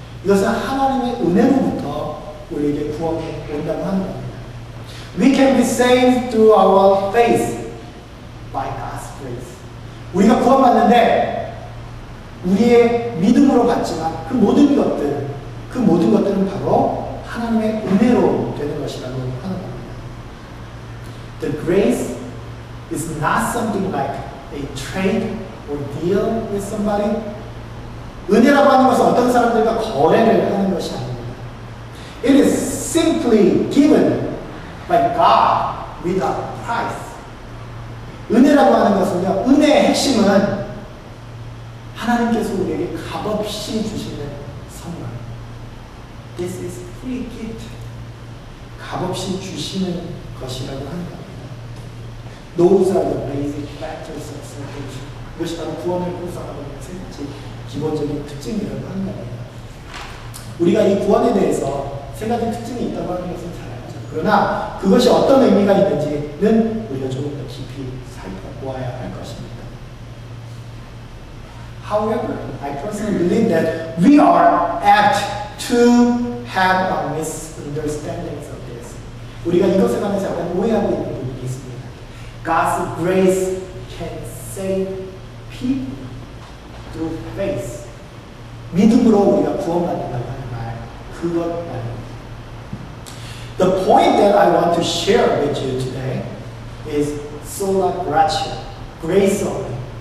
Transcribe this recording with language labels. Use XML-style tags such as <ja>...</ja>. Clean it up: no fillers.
<ko>이것은 하나님의 은혜로부터 우리에게 구원이 온다고 하는 겁니다.</ko> <en>We can be saved through our faith by God's grace.</en> <ko>우리가 구원받는데 우리의 믿음으로 받지만 그 모든 것들은 바로 하나님의 은혜로 되는 것이라고 하는 겁니다.</ko> <en>The grace is not something like a trade or deal with somebody.</en> <ko>은혜라고 하는 것은 어떤 사람들과 거래를 하는 것이 아닙니다.</ko> <en>It is simply given by God without price.</en> <ko>은혜라고 하는 것은요, 은혜의 핵심은 하나님께서 우리에게 값없이 주시는 선물.</ko> <en>This is free gift.</en> <ko>값없이 주시는 것이라고 하는 겁니다.</ko> <en>Those are the basic factors of salvation.</en> <ko>이것이 바로 구원을 구성하고 있는 세 가지 기본적인 특징이라고 하는 겁니다. 우리가 이 구원에 대해서 세 가지 특징이 있다고 하는 것은 잘 알죠. 그러나 그것이 어떤 의미가 있는지는 우리가 조금 더 깊이 살펴보아야 할 것입니다.</ko> <en>However, I personally believe that we are apt to have a misunderstandings of this.</en> <ko>우리가 이것에 관해서 약간 오해하고 있는 부분이 있습니다.</ko> <en>God's grace can save people through faith.</en> <ko>믿음으로 우리가 구원받는다고 하는 말, 그것 말입니다.</ko> <en>The point that I want to share with you today is sola gratia, grace only.</en>